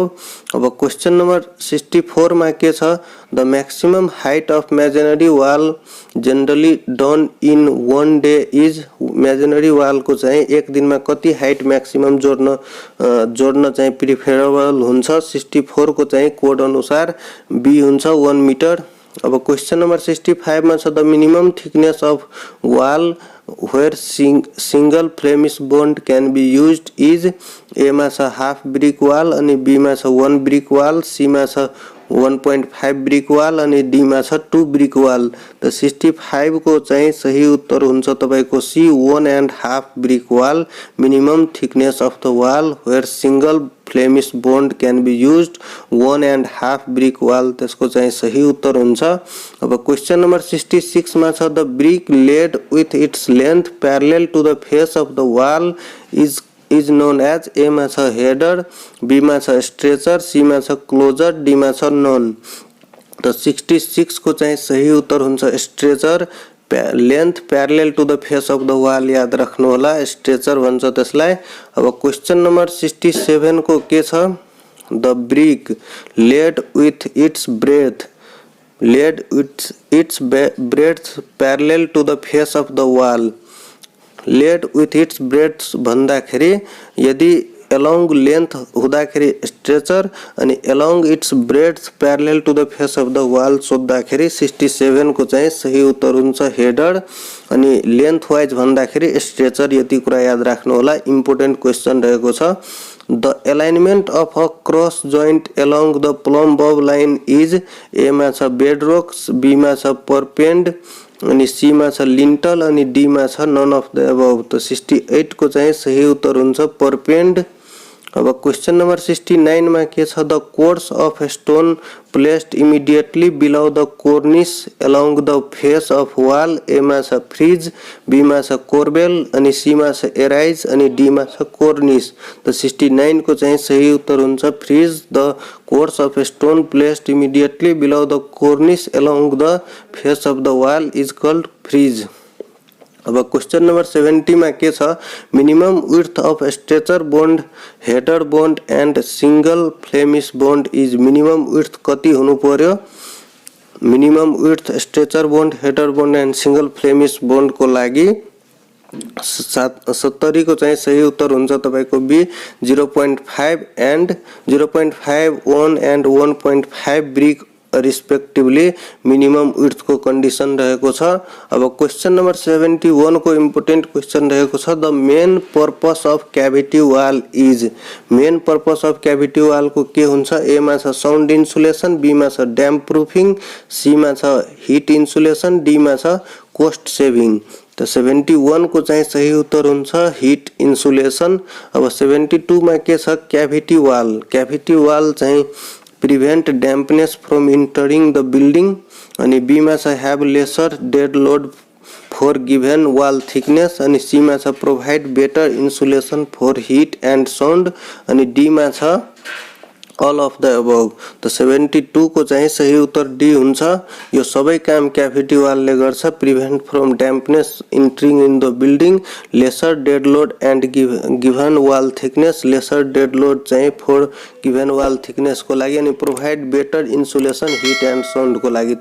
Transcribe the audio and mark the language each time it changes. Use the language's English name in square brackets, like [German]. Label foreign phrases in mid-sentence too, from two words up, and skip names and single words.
[Nepali] अब [English] question number [Nepali] 64 मा के छ [English] the maximum height of masonry wall generally done in 1 day is masonry wall [Nepali] को चाहिँ एक दिनमा कति [English] height maximum [Nepali] जोड्न चाहिँ प्रिफरेबल हुन्छ 64 को चाहिँ कोड अनुसार बी हुन्छ 1 मिटर। अब [English] question number [Nepali] 65 मा छ [English] the minimum thickness of wall where single premise bond can be used is [Nepali] A मा छ [English] half brick wall [Nepali] अनि B मा छ [English] 1 brick wall, [Nepali] C मा छ [English] 1.5 brick wall [Nepali] अनि D मा छ [English] 2 brick wall। [Nepali] त 65 को चाहिँ सही उत्तर हुन्छ तपाईको [English] C 1.5 brick wall minimum thickness of the wall where single premise bond can be used 1.5 brick wall [Nepali] त्यसको चाहिँ सही उत्तर हुन्छ। अब [English] question number [Nepali] 66 मा छ [English] the brick laid with its length parallel to the face of the wall is known as [Nepali] A मा छ header, B मा छ stretcher, C मा छ closer, D मा छ none। त 66 को चाहिँ सही उत्तर हुन्छ stretcher [English] length parallel to the face of the wall [Nepali] याद राख्नु होला स्ट्रेचर भन्छ त्यसलाई। अब [English] question number [Nepali] 67 को के छ [English] the brick laid with its breadth parallel to the face of the wall laid with its breadth [Nepali] भन्दाखेरि यदि [English] along length [Nepali] हुँदाखेरि स्ट्रेचर अनि [English] along its breadth parallel to the face of the wall [Nepali] सोध्दाखेरि 67 को चाहिँ सही उत्तर हुन्छ हेडर अनि [English] length wise [Nepali] भन्दाखेरि स्ट्रेचर। यति कुरा याद राख्नु होला [English] important question [Nepali] रहेको छ। [English] The alignment of a cross joint along the plumb bob line is A [Nepali] मा छ [English] bedrock, B [Nepali] मा छ [English] perpend अनि C [Nepali] मा छ [English] lintel अनि D [Nepali] मा छ [English] none of the above। [Nepali] त 68 को चाहिँ सही उत्तर हुन्छ perpend। [English] अब question number 69 [Nepali] मा के छ [English] the course of stone placed immediately below the cornice along the face of wall A [Nepali] मा छ [English] frieze, B [Nepali] मा छ [English] corbel अनि C [Nepali] मा छ [English] arris अनि D [Nepali] मा छ [English] कोर्निस। [Nepali] त 69 को चाहिँ सही उत्तर हुन्छ [English] frieze. The course of stone placed immediately below the cornice along the face of the wall is called frieze. अब question number 70 [Nepali] में के छ [English] minimum width of stretcher bond header bond and single flemish bond is minimum width [Nepali] कति हुनु पर्यो। [English] minimum width stretcher bond header bond and single flemish bond [Nepali] को लागि 70 को चाहिँ सही उत्तर हुन्छ तपाईको [English] B 0.5 and 0.5 1 and 1.5 brick respectively minimum width को condition [Nepali] रहेको छ। [English] अब question number 71 को important question [Nepali] रहेको छ [English] the main purpose of cavity wall is. main purpose of cavity wall [Nepali] को के हुन्छ [English] ए [Nepali] मा छ [English] sound insulation, B [Nepali] मा छ [English] damp proofing, C [Nepali] मा छ [English] heat insulation, D [Nepali] मा छ [English] cost saving. [Nepali] तो 71 को चाहिँ सही उत्तर हुन्छ हिट इन्सुलेसन। अब 72 मा के छ [English] cavity wall. cavity wall चाहिँ prevent dampness from entering the building। [Nepali] अनि बीमा छ [English] have lesser dead load for given wall thickness. [Nepali] अनि सीमा छ [English] provide better insulation for heat and sound. [Nepali] अनि डीमा छ [English] all of the above। [Nepali] तो 72 को चाहिँ सही उत्तर डी हुन्छ। यो सबै काम क्याभिटी वालले गर्छ। [English] prevent from dampness entering in the building, lesser dead load and given wall thickness, lesser dead load चाहिँ for given wall thickness [Nepali] को लागि, अनि [English] provide better insulation heat and sound [Nepali] को लागि।